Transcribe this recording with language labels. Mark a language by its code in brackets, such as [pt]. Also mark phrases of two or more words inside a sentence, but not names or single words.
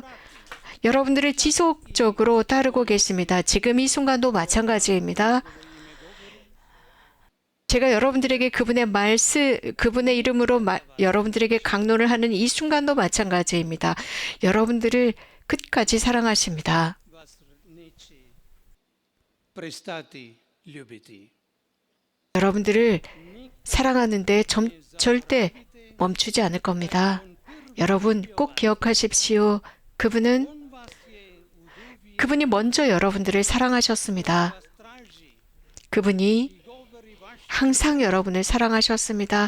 [ko] 여러분들을 지속적으로 따르고 계십니다. 지금 이 순간도 마찬가지입니다. 제가 여러분들에게 그분의 이름으로 여러분들에게 강론을 하는 이 순간도 마찬가지입니다. 여러분들을 끝까지 사랑하십니다. [hr] vas neće prestati ljubiti. [ko] 여러분들을 사랑하는데 절대 멈추지 않을 겁니다. 여러분 꼭 기억하십시오. 그분이 먼저 여러분들을 사랑하셨습니다. 그분이 항상 여러분을 사랑하셨습니다.